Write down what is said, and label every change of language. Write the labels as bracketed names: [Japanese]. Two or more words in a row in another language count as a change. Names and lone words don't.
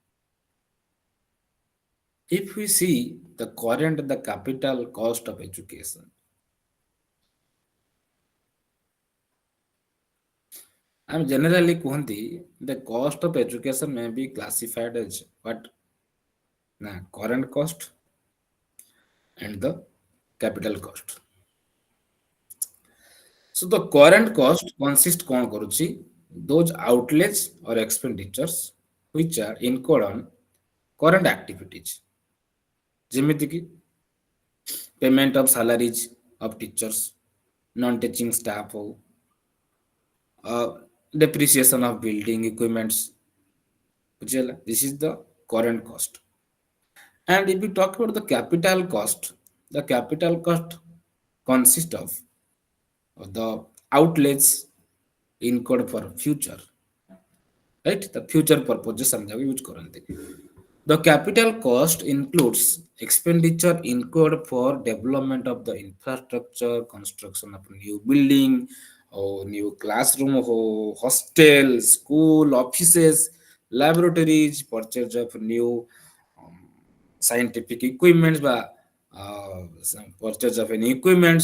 [English] If we see the current the capital cost of education, I'm generally kuhanti the cost of education may be classified as what current cost and the capital cost. So the current cost consists [Odia] କଣ କରୁଛି [English] those outlets or expenditures which are incurred on current activities [Odia] ଯେମିତି କି [English] payment of salaries of teachers, non-teaching staff ହଉ, uh, depreciation of building equipments, ବୁଝିହେଲା? This is the current cost. And if we talk about the capital cost consists of the outlets incurred for future, right? The future purposes [Odia] ଆମେ ଯାକୁ use କରନ୍ତି. [English] The capital cost includes expenditure incurred for development of the infrastructure, construction of new building, or new classroom, or hostel, school, offices, laboratories, purchase of new um, scientific equipments, some purchase of any equipments.